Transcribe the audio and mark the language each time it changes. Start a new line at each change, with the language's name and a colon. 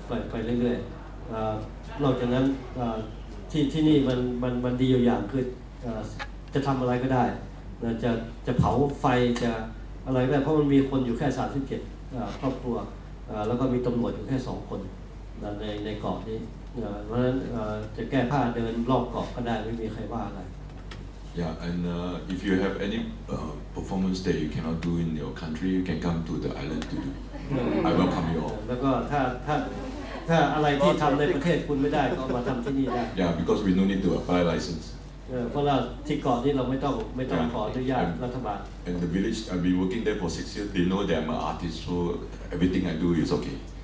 Thai: ไปเรื่อยๆนอกจากนั้นที่นี่มันดีอยู่อย่างคือจะทำอะไรก็ได้จะเผาไฟจะอะไรก็ได้เพราะมันมีคนอยู่แค่37 ครอบครัวแล้วก็มีตำรวจอยู่แค่2 คนในเกาะนี้เพราะฉะนั้นจะแก้ผ้าเดินรอบเกาะก็ได้ไม่มีใครว่าอะไร
English: Yeah, and if you have any performance that you cannot do in your country, you can come to the island to do. I welcome you all.
Thai: แล้วก็ถ้าอะไรที่ทำในประเทศคุณไม่ได้ก็มาทำที่นี่ได้
English: Yeah, because we no need to apply license.
Thai: เพราะเราที่เกาะนี้เราไม่ต้องขออนุญาตรัฐบาล
English: And the village, I've been working there for 6 years. They know that I'm an artist, so everything I do is okay.